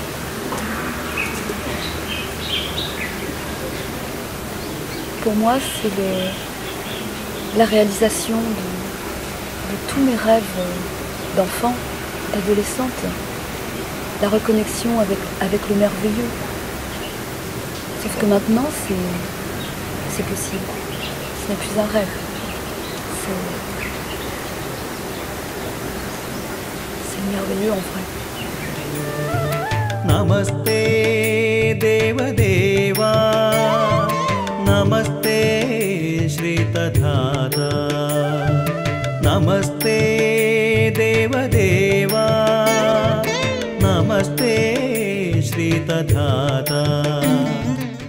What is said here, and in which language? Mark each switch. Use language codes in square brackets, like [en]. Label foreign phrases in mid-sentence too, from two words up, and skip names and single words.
[fr] Pour moi, c'est la réalisation de tous mes rêves d'enfant, d'adolescente, la reconnexion avec le merveilleux. Sauf que maintenant, c'est possible. Ce n'est plus un rêve. C'est le merveilleux en vrai. [sa] Namaste Deva Deva, Namaste Shri Tadhata, Namaste Deva Deva, Namaste Shri Tadhata.